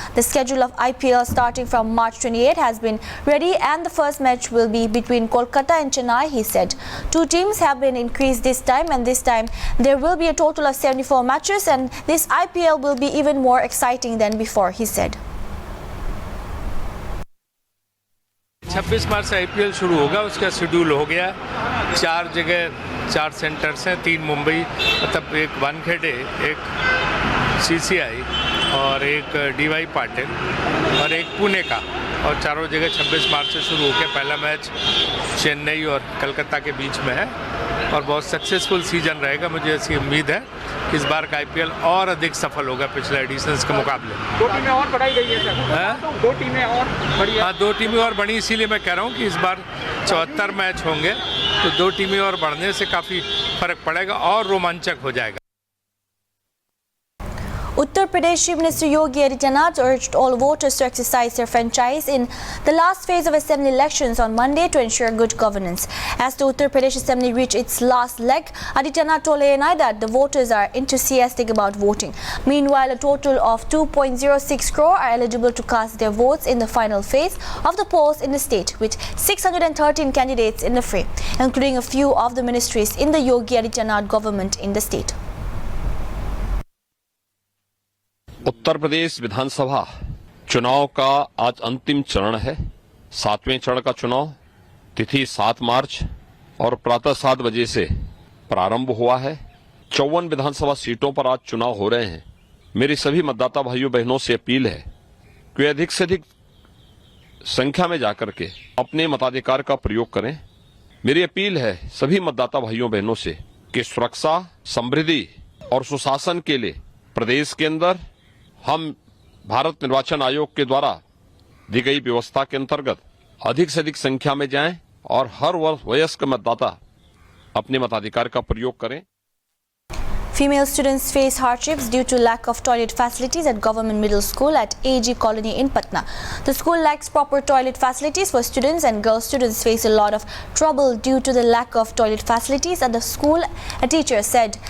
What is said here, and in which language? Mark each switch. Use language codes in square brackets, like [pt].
[en] The schedule of IPL starting from March 28 has been ready and the first match will be between Kolkata and Chennai, he said. 2 teams have been increased this time, and this time there will be a total of 74 matches, and this IPL will be even more exciting than before, he said. [hi] 26 मार्च से IPL शुरू होगा, उसका schedule हो गया। 4 जगह 4 centres हैं, 3 मुंबई, मतलब एक वानखेड़े, एक सीसीआई और एक डीवाई पाटिल और एक पुणे का, और चारों जगह 26 मार्च से शुरू होकर पहला मैच चेन्नई और कलकत्ता के बीच में है और बहुत सक्सेसफुल सीजन रहेगा। मुझे ऐसी उम्मीद है कि इस बार का आईपीएल और अधिक सफल होगा पिछले एडिशंस के मुकाबले। 2 टीमें और बढ़ाई गई है सर। 2 टीमें और बढ़ी। हाँ, 2 टीमें और बढ़ी, इसीलिए मैं कह रहा हूँ कि इस बार 74 मैच होंगे, तो 2 टीमें और बढ़ने से काफ़ी फर्क पड़ेगा और रोमांचक हो जाएगा। [en] Uttar Pradesh Chief Minister Yogi Adityanath urged all voters to exercise their franchise in the last phase of assembly elections on Monday to ensure good governance. As the Uttar Pradesh Assembly reached its last leg, Adityanath told ANI that the voters are enthusiastic about voting. Meanwhile, a total of 2.06 crore are eligible to cast their votes in the final phase of the polls in the state, with 613 candidates in the fray, including a few of the ministries in the Yogi Adityanath government in the state. [hi] Uttar Pradesh विधानसभा चुनाव का आज अंतिम चरण है। 7वें चरण का चुनाव तिथि 7 मार्च और प्रातः 7 बजे से प्रारंभ हुआ है। 54 विधानसभा सीटों पर आज चुनाव हो रहे हैं। मेरी सभी मतदाता भाइयों बहनों से अपील है कि वे अधिक से अधिक संख्या में जाकर के अपने मताधिकार का प्रयोग करें। मेरी अपील है सभी मतदाता भाइयों बहनों से कि सुरक्षा, समृद्धि और सुशासन के लिए प्रदेश के अंदर हम भारत निर्वाचन आयोग के द्वारा दी गई व्यवस्था के अंतर्गत अधिक से अधिक संख्या में जाएं और हर वयस्क मतदाता अपने मताधिकार का प्रयोग करें। [en] Female students face hardships due to lack of toilet facilities at Government Middle School at AG Colony in Patna. The school lacks proper toilet facilities for students, and girl students face a lot of trouble due to the lack of toilet facilities at the school, a teacher said.